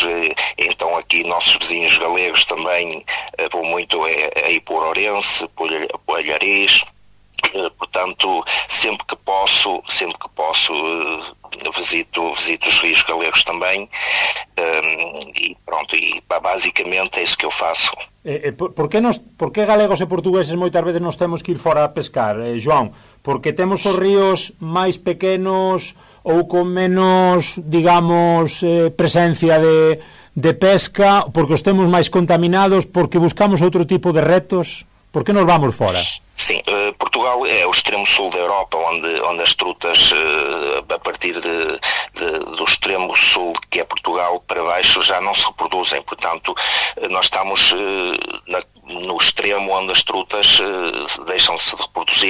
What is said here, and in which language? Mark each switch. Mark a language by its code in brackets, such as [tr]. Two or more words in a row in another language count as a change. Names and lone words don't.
[pt] Então aqui nossos vizinhos galegos também, vou muito aí por Ourense, por Alhariz. Portanto, sempre que posso visito os rios galegos também, e pronto, e basicamente é isso que eu faço. [gl] Por que galegos e portugueses moitas veces nos temos que ir fora a pescar, João? Porque temos os ríos máis pequenos ou con menos, digamos, presencia de pesca, porque os temos máis contaminados, porque buscamos outro tipo de retos? Por que nos vamos fora? [pt] Sim, Portugal é o extremo sul da Europa, onde as trutas, a partir do extremo sul, que é Portugal, para baixo, já não se reproduzem. Portanto, nós estamos no extremo onde as trutas deixam-se de reproduzir.